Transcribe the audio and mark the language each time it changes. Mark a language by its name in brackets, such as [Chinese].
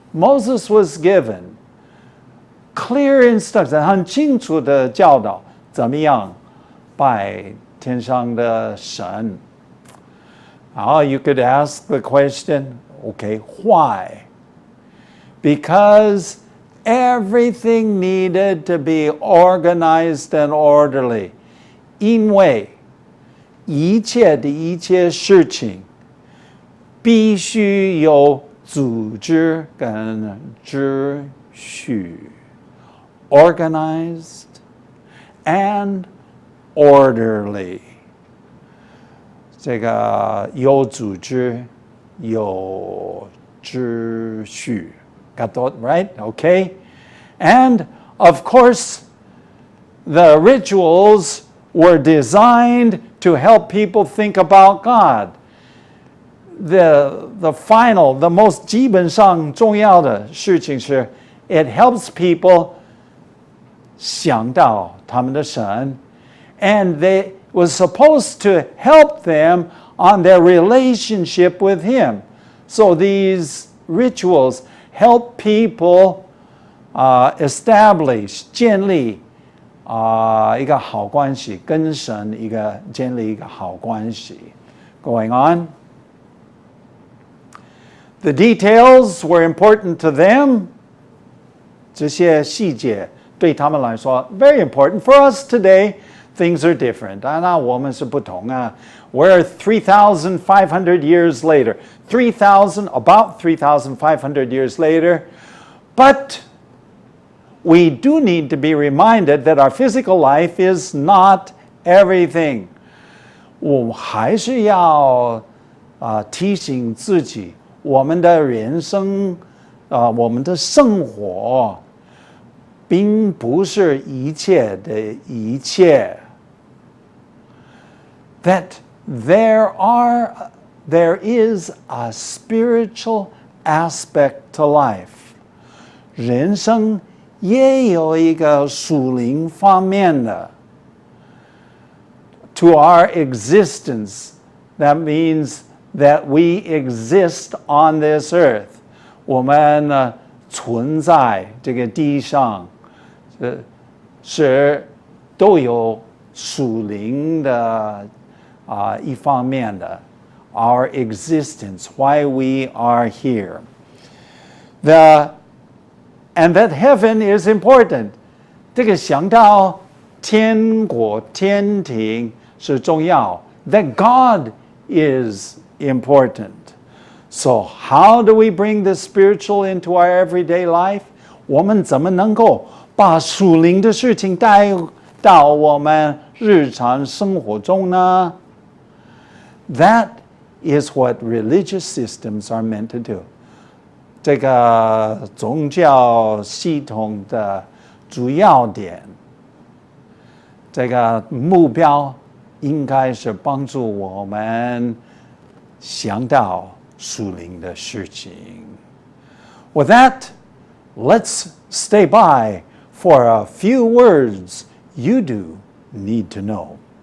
[English] Moses was given clear instructions, [Chinese] 很清楚的教导怎么样拜天上的神. [English] Oh, you could ask the question, okay, why? Because everything needed to be organized and orderly. [Chinese] 因为一切的一切事情必须有组织跟秩序 [English] organized and orderly. [Chinese] 这个有组织有秩序 [English] Got that right? Okay. And of course, the rituals were designed to help people think about God. The final, the most [Chinese] 基本上重要的事情是 [English] it helps people [Chinese] 想到他们的神 [English] and they was supposed to help them on their relationship with Him. So these rituals help people establish [Chinese] 建立一个好关系，跟神建立一个好关系。 [English] Going on. The details were important to them. [Chinese] 这些细节对他们来说 [English] very important. For us today, things are different. [Chinese] 那我们是不同啊。 [English] We're 3,500 years later. About 3,500 years later. But we do need to be reminded that our physical life is not everything. [Chinese] 我还是要提醒自己，我们的人生，我们的生活，并不是一切的一切。 [English] That there is a spiritual aspect to life. [Chinese] 人生也有一个属灵方面的。 [English] To our existence, that means that we exist on this earth. [Chinese] 我们存在这个地上，是都有属灵的一方面的。 [English] Our existence, why we are here. And that heaven is important. [Chinese] 这个想到天国天庭是重要。 [English] That God is important. So how do we bring the spiritual into our everyday life? [Chinese] 我们怎么能够把属灵的事情带到我们日常生活中呢？ [English] That is what religious systems are meant to do. [Chinese] 这个宗教系统的主要点，这个目标应该是帮助我们想到属灵的事情。 [English] With that, let's stay by for a few words you do need to know.